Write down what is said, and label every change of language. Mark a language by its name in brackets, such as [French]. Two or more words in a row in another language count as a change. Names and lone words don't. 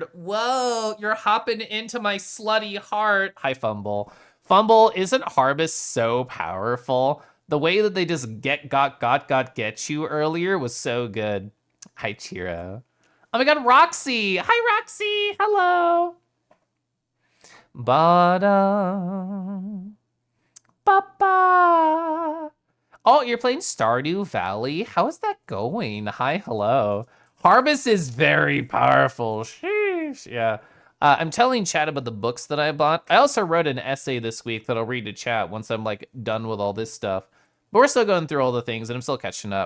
[English] Whoa, you're hopping into my slutty heart. Hi, Fumble. Fumble, isn't Harvest so powerful? The way that they just get you earlier was so good. Hi, Chiro. Oh my god, Roxy. Hi, Roxy. Hello. Ba-da. Ba-ba. Oh, you're playing Stardew Valley? How is that going? Hi, hello. Harvest is very powerful. Sheesh. Yeah. I'm telling chat about the books that I bought. I also wrote an essay this week that I'll read to chat once I'm like done with all this stuff. But we're still going through all the things and I'm still catching up.